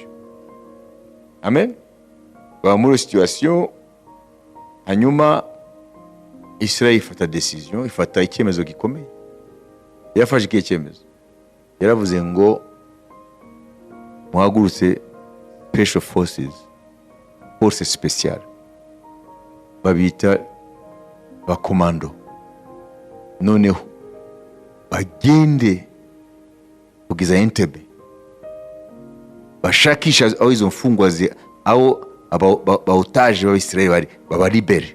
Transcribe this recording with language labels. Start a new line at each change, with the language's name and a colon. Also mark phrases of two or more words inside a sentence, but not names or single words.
Kinyarwanda: Amen. Baba muri situation. Hanyuma Israeli ifata decision, ifata icyemezo gikomeye. Yafashe ikihe cyemezo? Yaravuze ngo muhagurutse
English: special forces,
French: force spéciale,
Kinyarwanda: babita bakomando. Noneho bagende kugeza Entebbe, bashakisha aho izo mfungwa aho baotage b'Abisirayeli bari, babaribere.